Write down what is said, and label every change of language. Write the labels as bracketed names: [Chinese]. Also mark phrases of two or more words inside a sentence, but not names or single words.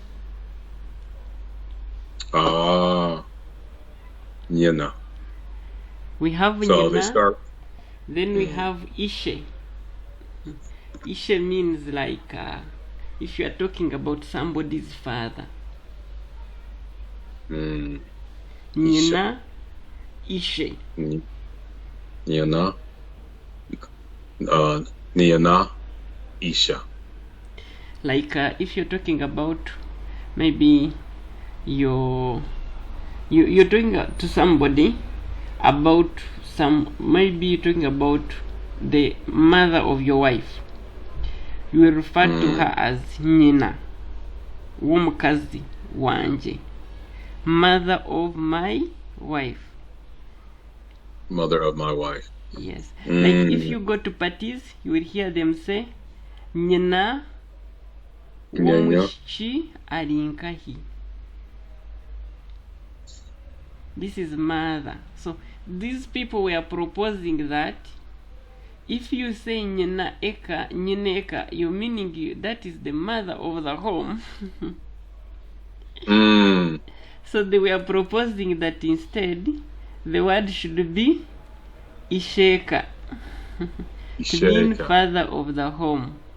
[Nyankole] Nyena. [English] We have so [Nyankole] nyena. [English] They start. Then we have ishe. Ishe means like if you are talking about somebody's father. [Nyankole] Nyena, ishe. Nyena. Nyena, isha. [English] Like if you're talking about maybe you're talking to somebody about maybe you're talking about the mother of your wife, you will refer to her as [Nyankole] nyina, w'omukazi wanje, [English] mother of my wife. Mother of my wife. Yes. Like if you go to parties, you will hear them say [Nyankole] nyina w'omushiki alinkahi. [English] This is mother. So these people were proposing that if you say [Nyankole] nyina eka, [English] you're meaning that is the mother of the home. So they were proposing that instead the word should be isheka, to mean father of the home.